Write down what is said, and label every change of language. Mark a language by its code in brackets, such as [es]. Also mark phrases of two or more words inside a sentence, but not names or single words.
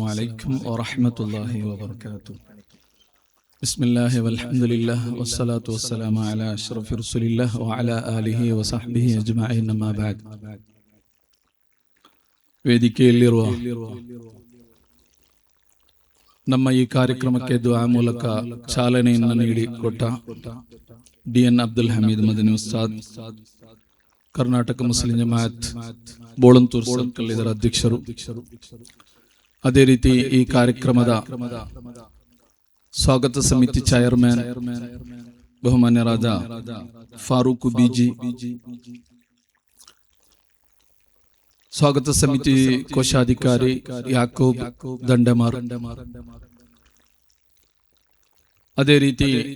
[ar] عليكم ورحمة الله وبركاته. بسم الله والحمد لله والصلاة والسلام على أشرف رسول الله وعلى آله وصحبه أجمعين أما بعد. [kn] ವೇದಿಕೆಯಲ್ಲಿರುವ ನಮ್ಮ ಈ ಕಾರ್ಯಕ್ರಮಕ್ಕೆ ದುಆ ಮೂಲಕ ಚಾಲನೆಯನ್ನು ನೀಡಿಕೊಟ್ಟ ಡಿ.ಎನ್. ಅಬ್ದುಲ್ ಹಮೀದ್ ಮದನಿ ಉಸ್ತಾದ್, ಕರ್ನಾಟಕ ಮುಸ್ಲಿಂ ಜಮಾಅತ್ ಬೋಳಂತೂರು ಸರ್ಕಲ್ ಇದರ ಅಧ್ಯಕ್ಷರು, ಅದೇ ರೀತಿ ಈ ಕಾರ್ಯಕ್ರಮದ ಸ್ವಾಗತ ಸಮಿತಿ ಚೇರ್ಮನ್ ಬಹುಮಾನ್ಯರಾದ ಫಾರೂಕ್ ಬಿಜಿ, ಸ್ವಾಗತ ಸಮಿತಿ ಕೋಶಾಧಿಕಾರಿ ಯಾಕೂಬ್ ದಂಡಮಾರ್, ಅದೇ ರೀತಿ